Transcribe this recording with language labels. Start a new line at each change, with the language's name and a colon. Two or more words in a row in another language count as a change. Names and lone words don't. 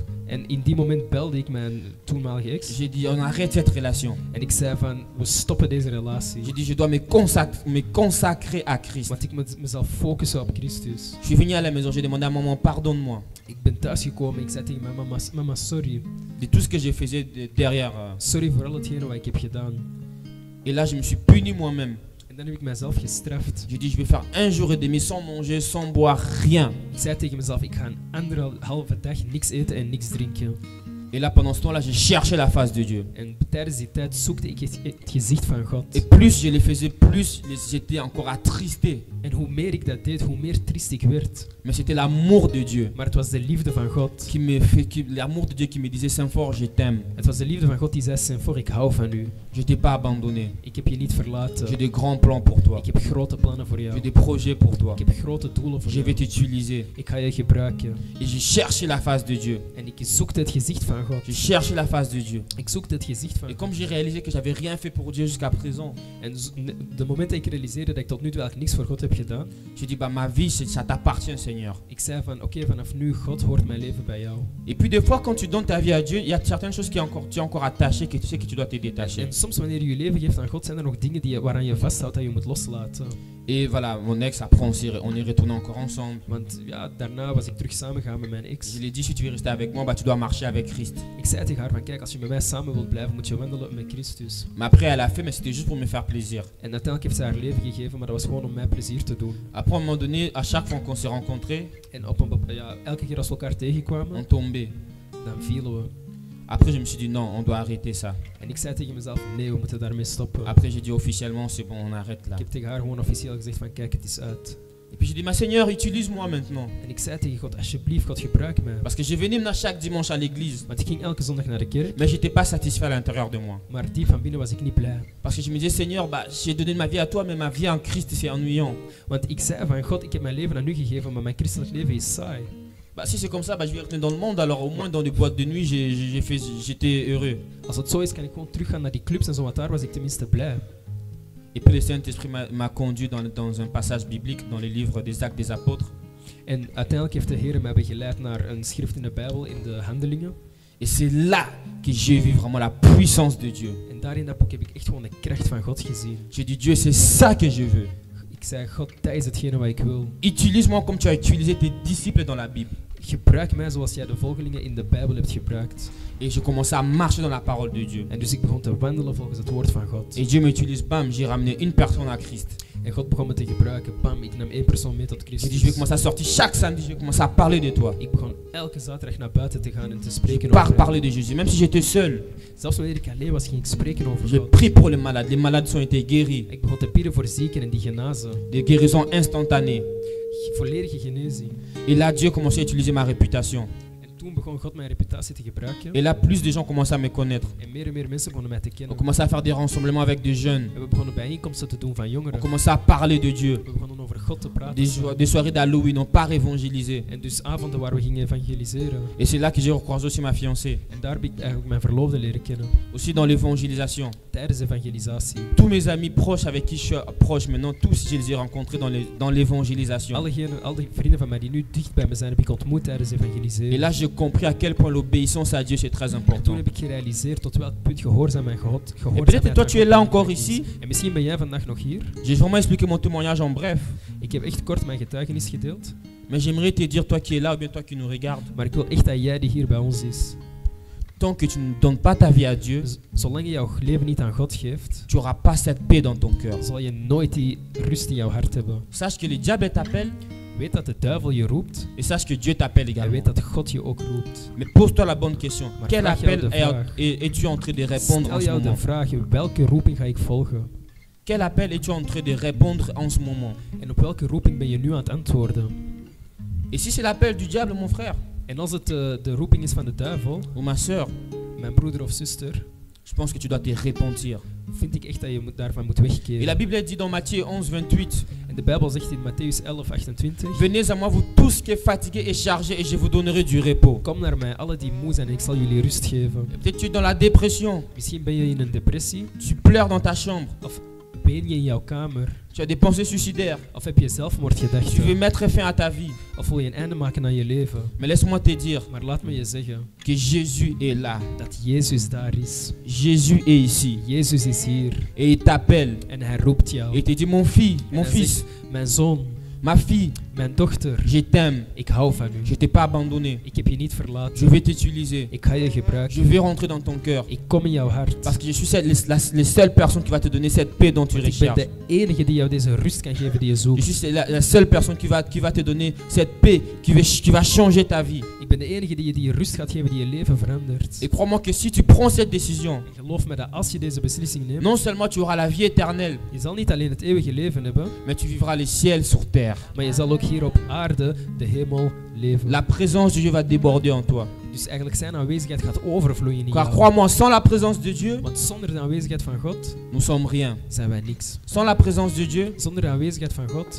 Dutch: En in die moment belde ik mijn toenmalige ex.
French: J'ai dit, on arrête cette relation.
Dutch: En ik zei van, we stoppen deze relatie.
French: J'ai dit, je dois me consacrer à Christ.
Dutch: Want ik moet mezelf focussen op Christus.
French: Je suis venu à la maison, j'ai demandé à maman, pardonne-moi
Dutch: Ik ben thuisgekomen, ik zei tegen mijn mama, mama sorry.
French: de tout ce que j'ai faisais derrière.
Dutch: Sorry voor al hetgene wat ik heb gedaan.
French: Et là, je me suis puni moi-même.
Dutch: En dan heb ik mezelf gestraft.
French: J'ai dit, je vais faire 1 jour et demi sans manger, sans boire, rien.
Dutch: Ik zei tegen mezelf, ik ga een anderhalve dag niks eten en niks drinken.
French: Et là, pendant ce temps-là, j'ai cherché la face de Dieu.
Dutch: En tijdens die tijd zoekte ik het gezicht van God.
French: Et plus je le faisais, plus j'étais encore attristé.
Dutch: En hoe meer ik dat deed, hoe meer triest ik werd.
French: Mais c'était l'amour de Dieu
Dutch: Maar het was de liefde van God.
French: l'amour de Dieu qui me disait, Saint-Fort, je t'aime.
Dutch: Het was de liefde van God die zei, Saint-Fort, ik hou van u.
French: Je t'ai pas abandonné.
Dutch: Ik heb je niet verlaten.
French: J'ai des grands plans pour toi.
Dutch: Ik heb grote plannen voor jou.
French: J'ai des projets pour toi.
Dutch: Ik heb grote doelen voor
French: Je vais
Dutch: jou.
French: t'utiliser.
Dutch: Ik ga je gebruiken.
French: Et j'ai cherché la face de Dieu.
Dutch: En ik zoekte het gezicht van God.
French: J'ai cherché la face de Dieu.
Dutch: Ik zoekte het gezicht van
French: Et
Dutch: God.
French: comme j'ai réalisé que j'avais rien fait pour Dieu jusqu'à présent,
Dutch: En de moment dat ik realiseerde dat ik tot nu toe eigenlijk niks voor God heb gedaan,
French: j'ai dit, bah, ma vie, ça t'appartient, Seigneur.
Dutch: ik zei van, oké, vanaf nu, God hoort mijn leven bij jou.
French: Et puis des fois, quand tu donnes ta vie à Dieu, il y a certaines choses tu es encore attaché, que tu sais que tu dois te détacher.
Dutch: En soms wanneer je je leven geeft aan God, zijn er nog dingen waaraan je vasthoudt dat je moet loslaten.
French: Et voilà, mon ex, après, on est retourné encore ensemble.
Dutch: Want ja, daarna was ik terug samengegaan met mijn
French: Je
Dutch: ex.
French: lui ai dit, si tu veux rester avec moi, bah, tu dois marcher avec Christ.
Dutch: Ik zei tegen haar van, kijk, als je met mij samen wilt blijven, moet je wandelen met Christus.
French: Mais après, elle a fait, mais c'était juste pour me faire plaisir.
Dutch: En uiteindelijk heeft ze haar leven gegeven, maar dat was gewoon om mij plezier te doen.
French: Après, à un moment donné, à chaque fois qu'on s'est rencontrés,
Dutch: En elke keer als we elkaar tegenkwamen,
French: on tombait.
Dutch: dan vielen we.
French: Après, je me suis dit, non, on doit arrêter ça.
Dutch: En ik zei tegen mezelf, nee, we moeten daarmee stoppen.
French: Après, j'ai dit officiellement, c'est bon, on arrête là.
Dutch: Ik heb tegen haar gewoon officieel gezegd van, kijk, het is uit.
French: Et puis j'ai dit, ma Seigneur, utilise-moi maintenant.
Dutch: En ik zei tegen God, alsjeblieft, God, gebruik mij.
French: Parce que je venais maintenant chaque dimanche à l'église.
Dutch: Want ik ging elke zondag naar de kerk,
French: Mais j'étais pas satisfait à l'intérieur de moi.
Dutch: maar diep van binnen was ik niet blij.
French: Parce que je me disais, Seigneur, bah, j'ai donné ma vie à toi, mais ma vie en Christ, c'est ennuyant.
Dutch: Want ik zei van, God, ik heb mijn leven aan u gegeven, maar mijn christelijk leven is saai.
French: Bah, si c'est comme ça, bah, je vais retourner dans le monde. Alors au moins dans les boîtes de nuit, j'étais heureux.
Dutch: Als het zo is, kan ik gewoon teruggaan naar die clubs en zo, want daar was ik tenminste blij.
French: Et puis le Saint-Esprit m'a conduit dans un passage biblique dans les livres des Actes des Apôtres.
Dutch: En uiteindelijk heeft de Heer mij begeleid naar een schrift in de Bijbel, in de Handelingen.
French: Et c'est là que j'ai vu vraiment la puissance de Dieu.
Dutch: En daar in dat boek heb ik echt gewoon de kracht van God gezien.
French: J'ai dit, Dieu, c'est ça que je veux.
Dutch: Ik zei, God, dat is hetgene wat ik wil.
French: Utilise-moi comme tu as utilisé tes disciples dans la Bible.
Dutch: Gebruik mij zoals jij de volgelingen in de Bijbel hebt gebruikt.
French: Et je commençais à marcher dans la parole de Dieu.
Dutch: En dus ik begon te wandelen volgens het woord van God.
French: Et Dieu m'utilise, bam, j'ai ramené une personne à Christ.
Dutch: En God begon me te gebruiken. Bam, ik nam één persoon mee tot
French: J'ai dit, je vais
Dutch: Christus.
French: commencer à sortir chaque samedi, je vais commencer à parler de toi.
Dutch: Ik begon elke zaterdag naar buiten te gaan en te
French: Je
Dutch: spreken
French: pars
Dutch: over
French: parler
Dutch: hem.
French: de Jésus. Même si j'étais seul,
Dutch: Zelfs wanneer ik alleen was, ging ik spreken over
French: je
Dutch: God.
French: prie pour les malades. Les malades ont été guéris.
Dutch: Ik begon te bidden voor zieken en die genazen.
French: Des guérisons instantanées.
Dutch: Volledige genezing.
French: Et là, Dieu commençait à utiliser ma réputation.
Dutch: En toen begon God mijn reputatie te gebruiken.
French: Et là, plus de gens commençaient à me connaître.
Dutch: En meer mensen begonnen mij te
French: On
Dutch: kennen.
French: commençait à faire des rassemblements avec des jeunes.
Dutch: En we begonnen bijeenkomsten te doen van
French: On
Dutch: jongeren.
French: commençait à parler de Dieu.
Dutch: We begonnen over God te praten.
French: Des soirées d'Halloween, on part évangéliser.
Dutch: En dus avonden waar we gingen evangeliseren.
French: Et c'est là que j'ai recroisé aussi ma fiancée.
Dutch: En daar heb ik eigenlijk mijn verloofde leren kennen.
French: Aussi dans l'évangélisation.
Dutch: Tijdens evangelisatie.
French: Tous mes amis proches avec qui je suis proche maintenant, tous je les ai rencontrés dans l'évangélisation.
Dutch: Al die vrienden van mij die nu dicht bij me zijn, heb ik ontmoet tijdens
French: Et
Dutch: evangeliseren.
French: là, j'ai compris à quel point l'obéissance à Dieu, c'est très
Dutch: En toen
French: important.
Dutch: heb ik gerealiseerd tot welk punt gehoorzaam en God.
French: Et peut-être toi, tu es là encore ici.
Dutch: En misschien ben jij vandaag nog hier.
French: J'ai vraiment expliqué mon témoignage en bref.
Dutch: Ik heb echt kort mijn getuigenis gedeeld.
French: Mais j'aimerais te dire, toi qui es là ou bien toi qui nous regardes,
Dutch: Maar ik wil echt dat jij die hier bij ons is.
French: tant que tu ne donnes pas ta vie à Dieu,
Dutch: Zolang je jouw leven niet aan God geeft,
French: tu n'auras pas cette paix dans ton cœur.
Dutch: zal je nooit die rust in jouw hart hebben.
French: Sache que le diable t'appelle
Dutch: Weet dat de duivel je roept
French: et sache que Dieu t'appelle
Dutch: en
French: également.
Dutch: weet dat God je ook roept.
French: Mais pose-toi la bonne question.
Dutch: Maar
French: Quel
Dutch: vraag jou
French: appel
Dutch: de vraag.
French: es-tu en train de répondre en
Dutch: Stel
French: ce
Dutch: jou de
French: moment?
Dutch: vraag, welke roeping ga ik volgen?
French: Quel appel es-tu en train de répondre en ce moment?
Dutch: En op welke roeping ben je nu aan het antwoorden?
French: Et si c'est l'appel du diable, mon frère
Dutch: En als het de roeping is van de duivel,
French: ou ma soeur,
Dutch: mijn broeder of zuster,
French: je pense que tu dois te repentir.
Dutch: vind ik echt dat je daarvan moet
French: Et la
Dutch: wegkeren.
French: Bible dit dans Matthieu 11, 28,
Dutch: En de Bijbel zegt in Mattheüs 11, 28,
French: venez à moi vous tous qui êtes fatigués et chargés et je vous donnerai du repos.
Dutch: kom naar mij, alle die moe zijn en ik zal jullie rust geven.
French: Peut-être tu es dans la dépression,
Dutch: Misschien ben je in een depressie,
French: tu pleures dans ta chambre,
Dutch: of ween je in jouw kamer,
French: tu as des pensées suicidaires,
Dutch: of heb je zelfmoordgedachten,
French: tu veux mettre fin à ta vie.
Dutch: of wil je een einde maken aan je leven.
French: Mais laisse-moi te dire
Dutch: Maar laat me je zeggen
French: que Jésus est là.
Dutch: dat Jezus daar is.
French: Jésus est ici
Dutch: Jezus is hier
French: et il t'appelle
Dutch: en hij roept jou.
French: et il te dit mon fils,
Dutch: En
French: mon
Dutch: hij
French: fils,
Dutch: zegt, mijn zoon,
French: ma fille,
Dutch: mijn dochter,
French: je t'aime,
Dutch: ik hou van
French: je
Dutch: u.
French: t'ai pas abandonné,
Dutch: Ik heb je niet
French: je
Dutch: verlaten.
French: vais t'utiliser,
Dutch: Ik ga je
French: je
Dutch: gebruiken.
French: vais rentrer dans ton cœur
Dutch: Ik kom in jouw hart.
French: parce que je suis les seules personnes qui va te donner cette paix dont tu
Dutch: Want ik ben
French: recherches.
Dutch: de enige die jou deze rust kan geven die je
French: Je
Dutch: zoekt.
French: suis la seule personne qui va te donner cette paix, qui va changer ta vie.
Dutch: Ik ben de enige die je die rust gaat geven die je leven verandert.
French: Et crois-moi que si tu prends cette décision,
Dutch: En geloof me dat als je deze beslissing neemt,
French: non seulement tu auras la vie éternelle,
Dutch: je zal niet alleen het eeuwige leven hebben,
French: mais tu vivras les ciels sur terre.
Dutch: maar je zal ook hier op aarde de hemel leven.
French: La présence de Dieu va déborder en toi.
Dutch: Dus eigenlijk zijn aanwezigheid gaat overvloeien in
French: Car
Dutch: jou.
French: crois-moi, sans la présence de Dieu,
Dutch: Want zonder de aanwezigheid van God
French: nous sommes rien.
Dutch: zijn wij niks.
French: Sans la présence de Dieu,
Dutch: Zonder de aanwezigheid van God